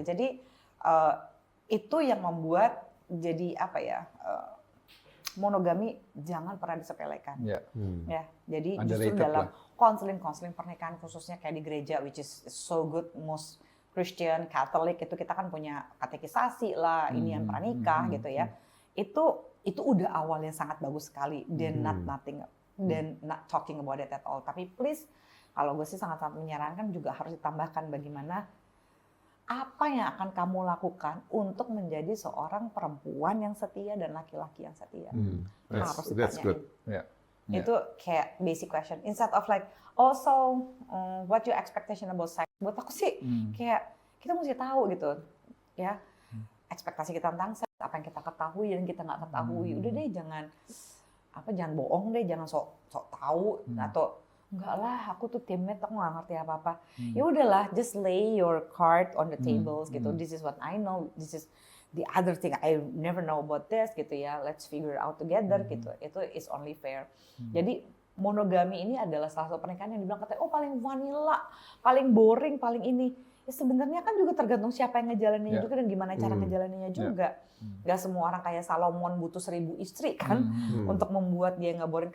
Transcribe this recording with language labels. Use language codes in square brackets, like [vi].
[id] Jadi itu yang membuat jadi apa ya, monogami jangan pernah disepelekan. Ya. Ya, jadi [en] Underrated [id] justru dalam lah. konseling pernikahan khususnya kayak di gereja, [en] which is so good, most Christian, Catholic [id] itu kita kan punya katekisasi lah, inian pranikah gitu ya. Itu udah awal yang sangat bagus sekali. [en] Then not talking about it at all. [id] Tapi please, kalau gue sih sangat-sangat menyarankan juga harus ditambahkan bagaimana apa yang akan kamu lakukan untuk menjadi seorang perempuan yang setia dan laki-laki yang setia. Harus [en] That's [id] ditanyain. [en] good. Ya. [id] Itu kayak [en] basic question. Instead of like, also what your expectation about sex? [id] Buat aku sih kayak kita mesti tahu gitu, ya. Ekspektasi kita tentang seks, apa yang kita ketahui dan kita nggak ketahui. Udah deh, jangan bohong deh, jangan sok tahu atau enggak lah, aku tuh teammate, aku nggak ngerti apa-apa. Ya udahlah, [en] just lay your card on the tables gitu. This is what I know, this is the other thing I never know about this [id] gitu ya. [en] Let's figure it out together gitu. Itu is only fair. [id] Jadi monogami ini adalah salah satu pernikahan yang dibilang katanya, oh paling vanilla, paling boring, paling ini. Ya sebenarnya kan juga tergantung siapa yang ngejalaninnya juga dan gimana cara ngejalaninnya juga. Gak semua orang kayak Salomon butuh 1000 istri kan untuk membuat dia nggak boring.